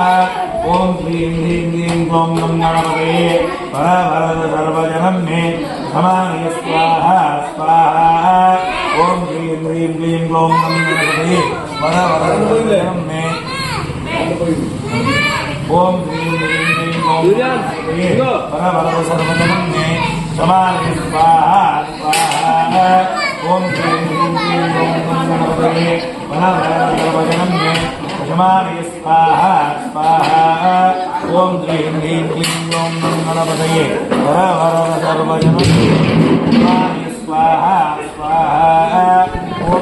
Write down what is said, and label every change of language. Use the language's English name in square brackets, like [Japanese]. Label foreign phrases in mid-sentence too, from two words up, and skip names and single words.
[Sanskrit] ఓం శ్రీం హ్రీం క్లీం ఓం నమో గణపతయే వరవరద సర్వజనం మే వశమానయ స్వాహ స్వాహ. ఓం శ్రీం హ్రీం క్లీం ఓం నమో గణపతయే వరవరద సర్వజనం మే ఓం శ్రీం హ్రీం క్లీం सर्वजनं मे समानि स्वाहा स्वाहा ओम श्रीं ह्रीं क्लीं ओम गणपतये सर्वजनं मे समानि स्वाहा स्वाहा ओम श्रीं ह्रीं क्लीं ओम गणपतये सर्वजनं मे समानि स्वाहा स्वाहा ओम